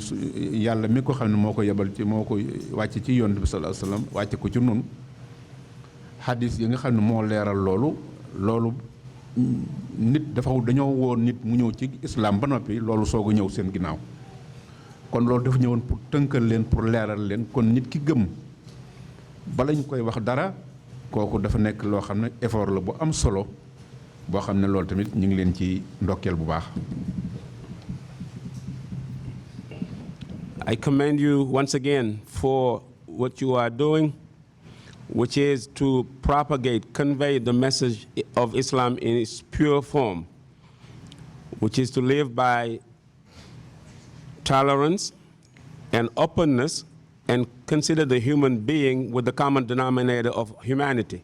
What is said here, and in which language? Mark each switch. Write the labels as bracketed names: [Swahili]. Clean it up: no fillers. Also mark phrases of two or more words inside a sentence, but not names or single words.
[Wolof] yàlla mi ko xam ne moo ko yebal ci moo ko wàcc ci yonent bi sallallahu alayhi wasallam wàcce ko ci nun xadis yi nga xam ne moo leeral loolu nit dafa dañoo woon nit mu ñëw ci islam ba noppi loolu soog a ñëw seen ginnaaw kon loolu dafa ñëwoon pour tënkal leen pour leeral leen kon nit ki gëm bala ñu koy wax dara kooku dafa nekk loo xam ne effort la bu am solo boo xam ne loolu tamit ñu ngi leen ci ndokkeel bu baax. [English] I commend you once again for what you are doing, which is to propagate, convey the message of Islam in its pure form, which is to live by tolerance and openness and consider the human being with the common denominator of humanity.